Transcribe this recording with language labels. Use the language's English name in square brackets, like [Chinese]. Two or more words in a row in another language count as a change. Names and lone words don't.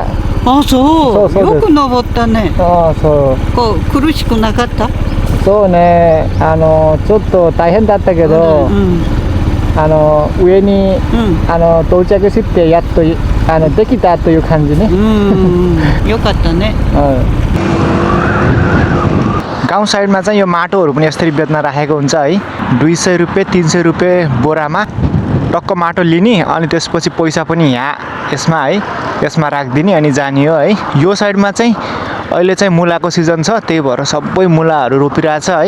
[Japanese] あ、そう。よく登ったね。あ、そう。こう苦しくなかった？そうね。ちょっと大変だったけど、上に到着してやっとできたという感じね。よかったね。 [Nepali] गाउँ साइडमा चाहिँ यो माटोहरू पनि यसरी बेच्न राखेको हुन्छ है। 200 रुपैयाँ 300 रुपैयाँ बोरामा टक्क माटो लिने, अनि त्यसपछि पैसा पनि यहाँ यसमा है, यसमा राखिदिने अनि जाने हो है। यो साइडमा चाहिँ अहिले चाहिँ मुलाको सिजन छ, त्यही भएर सबै मुलाहरू रोपिरहेछ है।